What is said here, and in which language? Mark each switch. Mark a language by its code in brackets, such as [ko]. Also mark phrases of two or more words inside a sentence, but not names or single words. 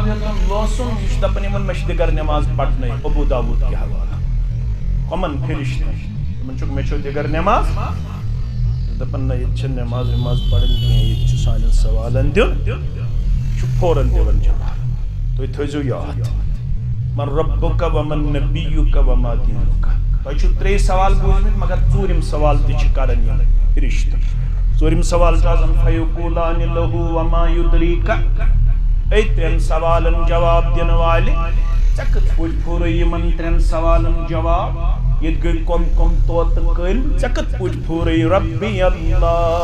[ks] ہیوٚتُن لوسُن یہِ چھُ دپان یِمن مےٚ چھِ دِگر نٮ۪ماز پرنٲوِتھ ابوٗ داوٗد کہِ حوالہٕ کۄمن فرشتن یِمن چھُکھ مےٚ چھو دِگر نٮ۪ماز دپان نہ ییٚتہِ چھِ نٮ۪ماز وٮ۪ماز پرٕنۍ کینٛہہ ییٚتہِ چھُ سانٮ۪ن سوالن دیُن چھُ فوراً دِوان جواب تُہۍ تھٲیزیو یاد [ar] من ربُک ومن نبیُک وما دیٖنُک [ks] تۄہہِ چھُو 3 سوال بوٗزمٕتۍ مگر ژوٗرِم سوال تہِ چھِ کران یِم فرشتہٕ ژوٗرِم سوال چھُ آسان [ar] فیقوٗلانِ لہوٗ وما یُدریٖکَ [ks] أتھۍ 3 سوالن جواب دِنہٕ والہِ ژےٚ کِتھ پٲٹھۍ پھورے یِمن 3 سوالن جواب ییٚتہِ گٔے کۄم طوطہٕ کٔلۍ ژےٚ کِتھ پٲٹھۍ پھورے [ar] ربی اللہ